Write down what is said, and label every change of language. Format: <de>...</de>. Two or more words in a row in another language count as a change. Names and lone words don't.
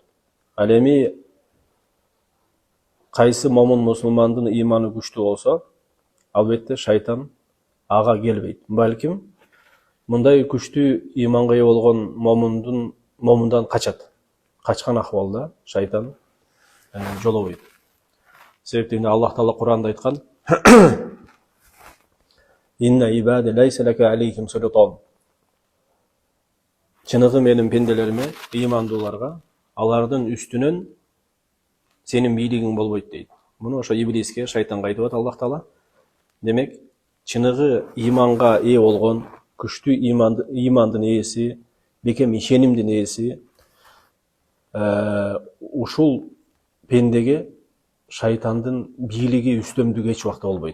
<ky>Ал эми кайсы момун мусулмандын ыйманы күчтүү болсо, албетте шайтан ага келбейт. Балким мындай күчтүү ыйманга ээ болгон момундан качат. Качкан акыбалда шайтан жолобойт. Себептен Аллах Таала Кур'анда айткан:</ky> <ar>"إن عبادي ليس لك عليهم سلطان."</ar> <ky>Чыныгы менин пенделериме, ыймандууларга алардын үстүнөн сенин бийлигиң болбойт дейт. Муну ошо иблиске, шайтанга айтып атат Аллах Таала. Демек, чыныгы ыйманга ээ болгон, күчтүү ыймандын ээси, бекем ишенимдин ээси ушул пендеге шайтандын бийлиги үстөмдүгү эч убакта болбойт.</ky>